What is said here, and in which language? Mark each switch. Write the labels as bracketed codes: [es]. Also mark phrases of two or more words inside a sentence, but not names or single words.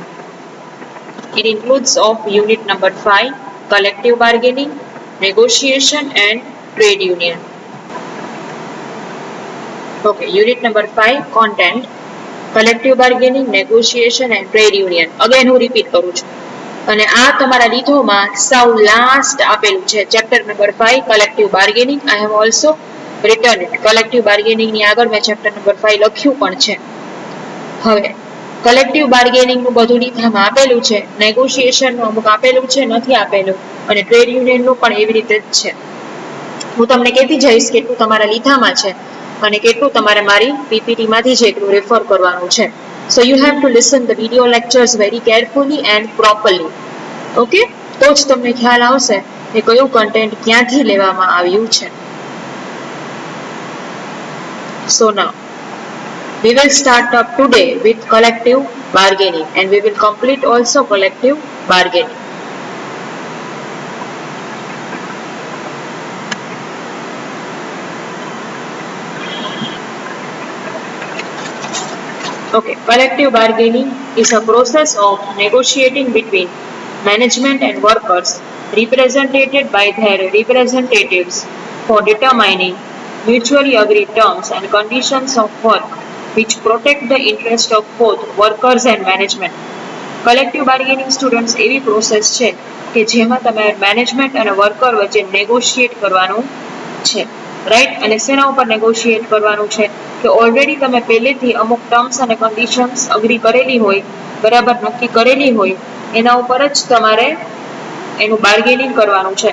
[en] It includes of unit number 5, collective bargaining, negotiation and trade union. Okay, unit number 5, content, collective bargaining, negotiation and trade union. [gu] Again હું repeat કરું છું. અને આ તમારા લીધોમાં સાવ લાસ્ટ આપેલું છે ચેપ્ટર નંબર 5 [en] collective bargaining. I have also written it. collective bargaining [gu] ની આગળ મેં ચેપ્ટર નંબર 5 લખ્યું પણ છે. હવે [en] collective bargaining [gu] નું બધું લીધામાં આપેલું છે, નેગોશિએશન નું અમુક આપેલું છે, નથી આપેલું, અને ટ્રેડ યુનિયન નું પણ એવી રીતે જ છે. હું તમને કહેતી જઈશ કેટલું તમારા લીધામાં છે અને કેટલું તમારે મારી પીપીટી માંથી જ એટલું રેફર કરવાનું છે. [en] So you have to listen the video lectures very carefully and properly. Okay? [gu] તો જ તમને ખ્યાલ આવશે કે કયું કન્ટેન્ટ ક્યાંથી લેવામાં આવ્યું છે. [en] So now we will start up today with collective bargaining and we will complete also collective bargaining. Okay, collective bargaining is a process of negotiating between management and workers represented by their representatives for determining mutually agreed terms and conditions of work which protect the interest of both workers and management. Collective bargaining students [gu] એવી પ્રોસેસ છે કે જેમાં તમે મેનેજમેન્ટ અને વર્કર વચ્ચે નેગોશિએટ કરવાનું છે, રાઈટ? અને શેના ઉપર નેગોશિએટ કરવાનું છે કે ઓલરેડી તમે પહેલેથી અમુક ટર્મ્સ અને કન્ડિશન્સ અગ્રી કરેલી હોય, બરાબર નક્કી કરેલી હોય, એના ઉપર જ તમારે એનું બાર્ગેનિંગ કરવાનું છે.